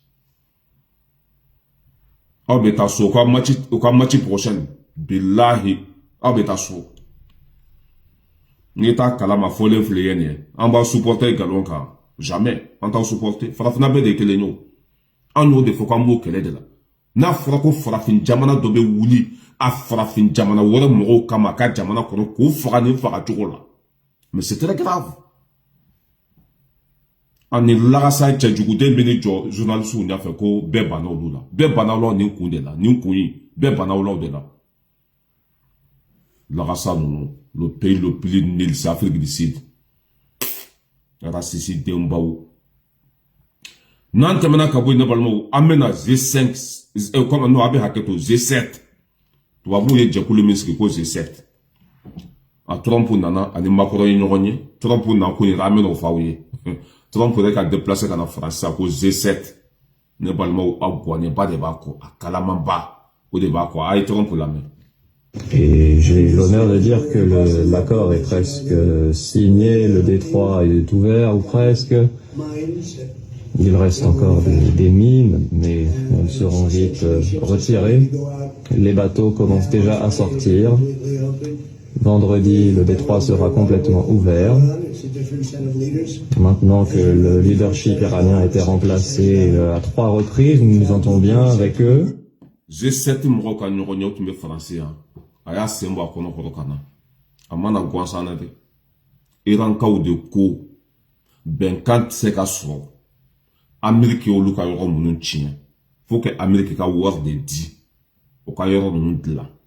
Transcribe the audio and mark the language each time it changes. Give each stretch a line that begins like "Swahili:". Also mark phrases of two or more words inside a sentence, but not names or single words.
Bambara: aw bɛ taa so u ka
French: match prochaine
Bambara: bilahi aw bɛ taa so n'i t'a kalama fɔlen filɛ ye nin ye an b'a supporter galon kan jamais an t'aw supporter farafina bɛɛ de ye kelen ye o an y'o de fɔ k'an b'o kɛlɛ de la n'a fɔra ko farafin jamana dɔ bɛ wuli a farafin jamana wɛrɛ mɔgɔw kama a ka jamana kɔnɔ k'o faga nin faga cogo la
French: mais c'est très grave
Bambara: ani lagasa cɛjuguden bɛ ni jɔ journalistw ɲɛfɛ ko bɛɛ banna olu la bɛɛ banna olu la nin kun de la nin kun in bɛɛ banna olu de la lagasa ninnu
French: le pays le plus nul c'est Afrique du Sud raciste
Bambara: denbaw n'an tɛmɛna ka bɔ yen ne balimaw an bɛna G5
French: comme non
Bambara: a bɛ hakɛ to G7 tubabuw ye jɛkulu min sigi ko G7 a Trump nana ani Macron ye ɲɔgɔn ye Trump na kun yɛrɛ an bɛna o f'aw ye Trump yɛrɛ ka déplacer ka na France ko G7 ne balimaw aw gɔnɛba de b'a kɔ a kalamanba o de b'a kɔ a ye Trump lamɛn.
French: Et j'ai l'honneur de dire que l'accord est presque signé, le détroit est ouvert ou presque. Il reste encore des mines, mais on ne se seront vite retirés. Les bateaux commencent déjà à sortir. Vendredi, le détroit sera complètement ouvert. Maintenant que le leadership iranien a été remplacé à 3 reprises, nous nous entendons bien avec eux.
Bambara: G7 mɔgɔw ka ɲɔgɔn ɲɛw tun bɛ Faransi yan a y'a sen bɔ a kɔnɔ kɔrɔ ka na a mana gansan na dɛ Irankaw de ko bɛnkan tɛ se ka sɔrɔ Ameriki y'olu ka yɔrɔ minnu tiɲɛ fo que Ameriki ka wari de di o ka yɔrɔ ninnu dilan